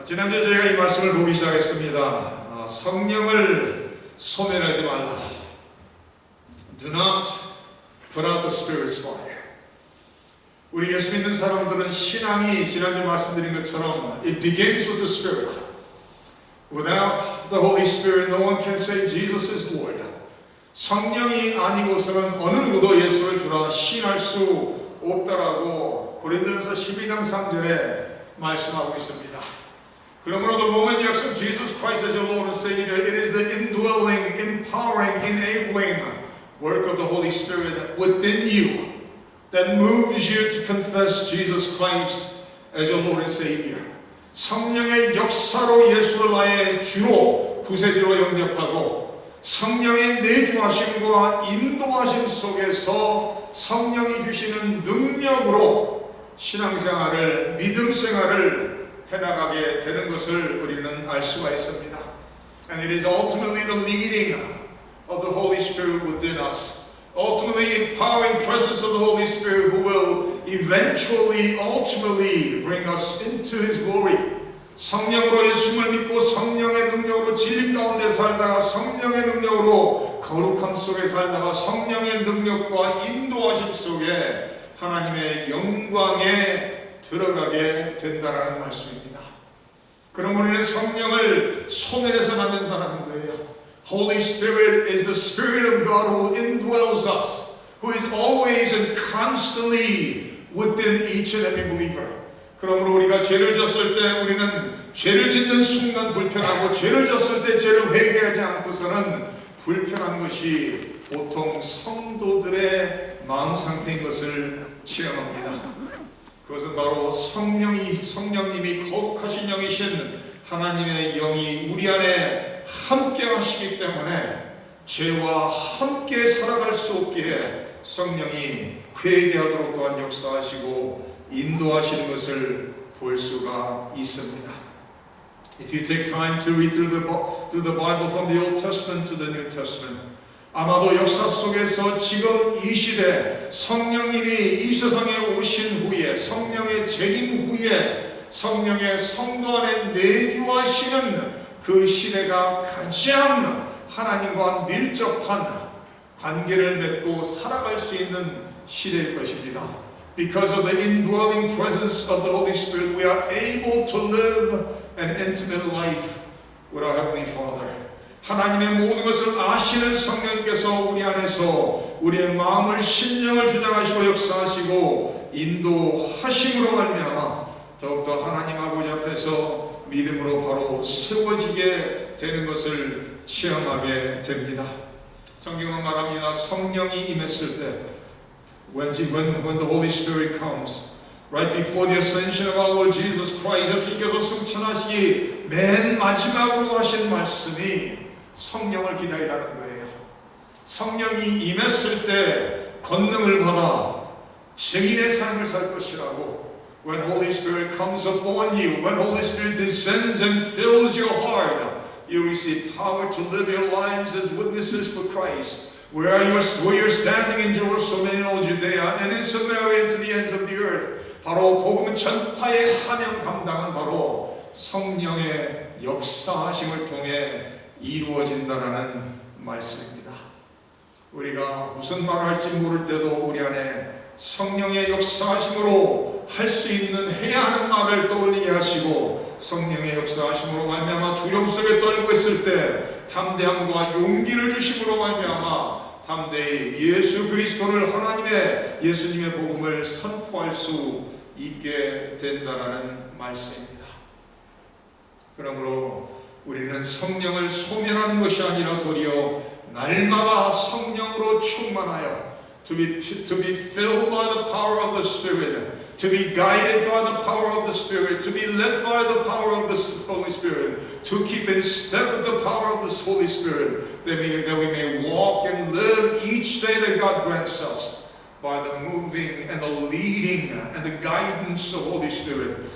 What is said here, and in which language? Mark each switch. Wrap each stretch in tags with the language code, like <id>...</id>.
<ko>지난주에 저희가 이 말씀을 보기 시작했습니다. 성령을 소멸하지 말라.</ko> <en>Do not put out the Spirit's fire.</en> <ko>우리 예수 믿는 사람들은 신앙이 지난주 말씀드린 것처럼</ko> <en>it begins with the Spirit. Without the Holy Spirit, no one can say Jesus is Lord.</en> <ko>성령이 아니고서는 어느 누구도 예수를 주라 시인할 수 없다라고 고린도전서 12장 3절에 말씀하고 있습니다. 그러므로</ko> <en>the moment you accept Jesus Christ as your Lord and Savior, it is the indwelling, empowering, enabling work of the Holy Spirit within you that moves you to confess Jesus Christ as your Lord and Savior.</en> <ko>성령의 역사로 예수를 나의 주로 구세주로 영접하고 성령의 내주하심과 인도하심 속에서 성령이 주시는 능력으로 신앙생활을, 믿음생활을 해나가게 되는 것을 우리는 알 수가 있습니다.</ko> <en>And it is ultimately the leading of the Holy Spirit within us. Ultimately empowering presence of the Holy Spirit who will eventually, ultimately bring us into His glory.</en> <ko>성령으로 예수님을 믿고 성령의 능력으로 진리 가운데 살다가 성령의 능력으로 거룩함 속에 살다가 성령의 능력과 인도하심 속에 하나님의 영광에 들어가게 된다라는 말씀입니다. 그럼 우리는 성령을 소멸해서는 안 된다는 거예요.</ko> <en>Holy Spirit is the Spirit of God who indwells us, who is always and constantly within each and every believer.</en> <ko>그러므로 우리가 죄를 졌을 때 우리는 죄를 짓는 순간 불편하고 죄를 졌을 때 죄를 회개하지 않고서는 불편한 것이 보통 성도들의 마음 상태인 것을 체험합니다. 그것은 바로 성령님이 거룩하신 영이신 하나님의 영이 우리 안에 함께 하시기 때문에 죄와 함께 살아갈 수 없기에 성령이 회개하도록 또한 역사하시고 인도하시는 것을 볼 수가 있습니다.</ko> <en>If you take time to read through the Bible from the Old Testament to the New Testament,</en> <ko>아마도 역사 속에서 지금 이 시대 성령님이 이 세상에 오신 후에 성령의 재림 후에 성령의 성도 안에 내주하시는 그 시대가 가장 하나님과 밀접한 관계를 맺고 살아갈 수 있는 시대일 것입니다.</ko> <en>Because of the indwelling presence of the Holy Spirit, we are able to live an intimate life with our Heavenly Father.</en> <ko>하나님의 모든 것을 아시는 성령님께서 우리 안에서 우리의 마음을 심령을 주장하시고 역사하시고 인도하심으로 말미암아 더욱더 하나님 아버지 앞에서 믿음으로 바로 세워지게 되는 것을 체험하게 됩니다. 성경은 말합니다. 성령이 임했을 때</ko> <en>when the Holy Spirit comes, right before the ascension of our Lord Jesus Christ,</en> <ko>예수님께서 승천하시기 맨 마지막으로 하신 말씀이 성령을 기다리라는 거예요. 성령이 임했을 때 권능을 받아 증인의 삶을 살 것이라고.</ko> <en>When Holy Spirit comes upon you, when Holy Spirit descends and fills your heart, you receive power to live your lives as witnesses for Christ. Where you're standing in Jerusalem and in all Judea and in Samaria and to the ends of the earth.</en> <ko>바로 복음 전파의 사명 감당은 바로 성령의 역사하심을 통해 이루어진다라는 말씀입니다. 우리가 무슨 말을 할지 모를 때도 우리 안에 성령의 역사하심으로 할 수 있는 해야 하는 말을 떠올리게 하시고 성령의 역사하심으로 말미암아 두려움 속에 떨고 있을 때 담대함과 용기를 주심으로 말미암아 담대히 예수 그리스도를 하나님의 예수님의 복음을 선포할 수 있게 된다라는 말씀입니다. 그러므로 우리는 성령을 소멸하는 것이 아니라 도리어 날마다 성령으로 충만하여</ko> <en>to be filled by the power of the Spirit, to be guided by the power of the Spirit, to be led by the power of the Holy Spirit, to keep in step with the power of the Holy Spirit, that we may walk and live each day that God grants us by the moving and the leading and the guidance of Holy Spirit.</en>